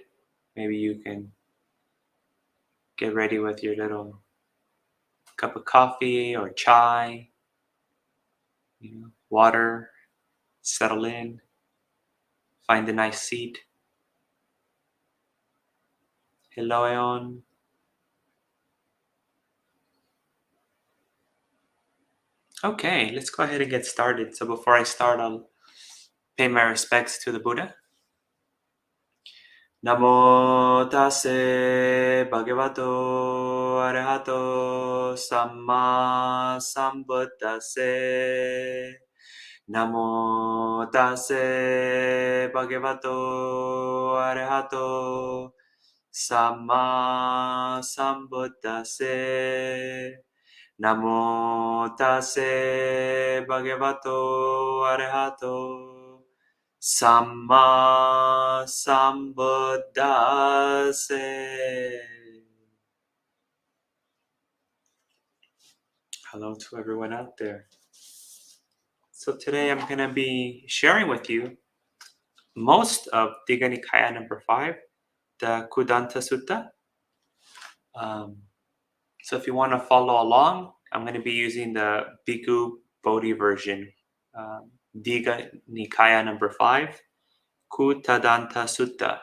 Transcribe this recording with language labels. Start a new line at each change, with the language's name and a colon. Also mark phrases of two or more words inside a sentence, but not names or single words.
English: Maybe you can get ready with your little cup of coffee or chai, water, settle in, find a nice seat. Hello, Eon. Okay, let's go ahead and get started. So before I start, I'll pay my respects to the Buddha.
Pali: Namo tase bhagavato arahato samma sambuddhase. Namo tase bhagavato arahato samma sambuddhase. Namo tase bhagavato arahato Samma Sambuddhase.
English: Hello to everyone out there. So today I'm going to be sharing with you most of Digha Nikaya number 5, the Kūṭadanta Sutta. So if you want to follow along, I'm going to be using the Bhikkhu Bodhi version, Digha Nikaya number 5, Kūṭadanta Sutta.